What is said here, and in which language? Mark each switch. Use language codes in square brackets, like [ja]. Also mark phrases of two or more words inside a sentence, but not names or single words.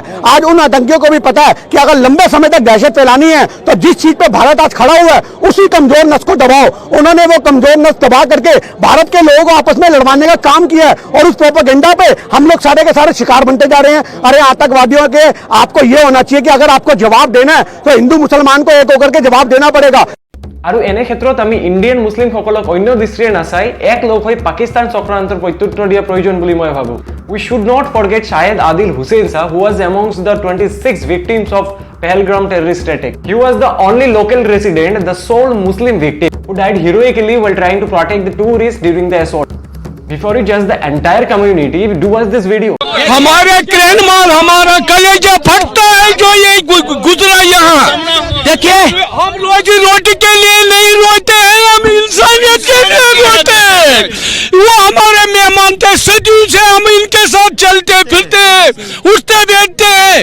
[hi] आज उन आतंकियों को भी पता है कि अगर लंबे समय तक दहशत फैलानी है तो जिस चीज पे भारत आज खड़ा हुआ है उसी कमजोर नस को दबाओ। उन्होंने वो कमजोर नस दबा करके भारत के लोगों को आपस में लड़वाने का काम किया है, और उस प्रोपेगेंडा पे हम लोग सारे के सारे शिकार बनते जा रहे हैं। अरे आतंकवादियों के आपको ये होना चाहिए कि अगर आपको जवाब देना है तो हिंदू मुसलमान को एक होकर के जवाब देना पड़ेगा। [as] আৰু এনে ক্ষেত্ৰত আমি ইণ্ডিয়ান মুছলিমসকলক অন্য দৃষ্টিৰে নাচাই এক লগ হৈ পাকিস্তান চক্ৰান্তৰ প্ৰত্যুত্তৰ দিয়া প্ৰয়োজন বুলি মই ভাবো। [en] We should not forget Shahid Adil Hussain Shah, who was amongst the 26 victims of Pahalgam terrorist attack. He was the only local resident, the sole Muslim victim, who died heroically while trying to protect the tourists during the assault. Before you judge the entire community, do watch this video. [hi] हमारे क्रैन माल, हमारा कलेजा फटता है जो ये गुजरा यहाँ। देखिए, हम रोजी रोटी के लिए नहीं रोते हैं, हम इंसानियत के लिए रोते हैं। वो हमारे मेहमान थे, सदियों से हम इनके साथ चलते फिरते उठते बैठते हैं।